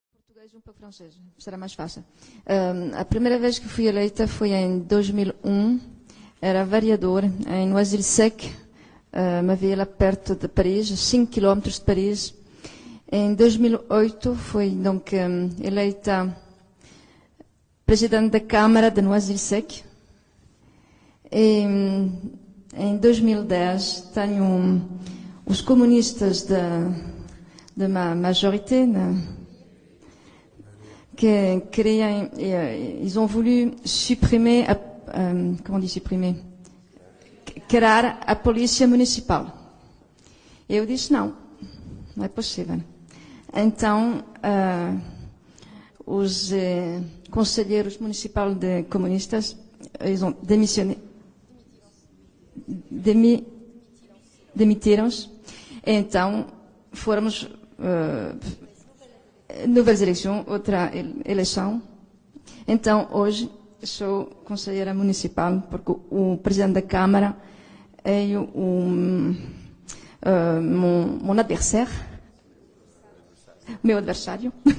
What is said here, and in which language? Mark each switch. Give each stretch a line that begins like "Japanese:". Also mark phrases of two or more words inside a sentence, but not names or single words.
Portuguese: português e um pouco francês, será mais fácil. A primeira vez que fui eleita foi em 2001, era vereador em Noisy-le-Sec, uma vila perto de Paris, 5 quilômetros de Paris. Em 2008 fui donc eleita presidente da Câmara de Noisy-le-Sec. E em 2010 tenho os comunistas de
French: ma majorité
Portuguese: que queriam,
French: ils ont voulu supprimer, comment on dit supprimer?
Portuguese: Criar a polícia municipal. Eu disse não é possível. Então, os conselheiros municipais de comunistas, eles
French: ont démissionné,
Portuguese: demitiram-se. Então, fomos novas eleições, outra eleição. Então, hoje, sou conselheira municipal, porque o presidente da Câmara é mon adversário, meu adversário.